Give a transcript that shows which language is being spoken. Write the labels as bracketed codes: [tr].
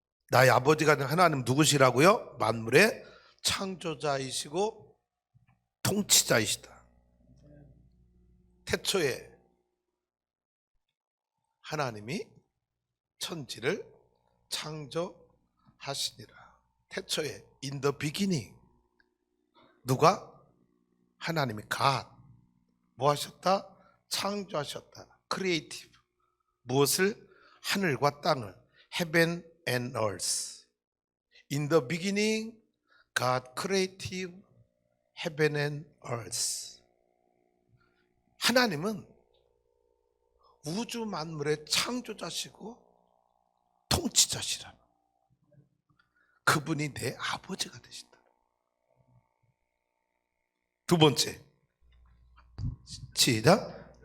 [ko] 나의 아버지가 된 하나님 누구시라고요? 만물의 창조자이시고 통치자이시다. 태초에 하나님이 천지를 창조하시니라. 태초에 [en] in the beginning [ko] 누가? 하나님이 God 뭐 하셨다? 창조하셨다. 크리에이티브 무엇을? 하늘과 땅을 [en] heaven and earth. In the beginning God created heaven and earth. [ko] 하나님은 우주 만물의 창조자시고 통치자시라. 그분이 내 아버지가 되신다. 두 번째, 시작.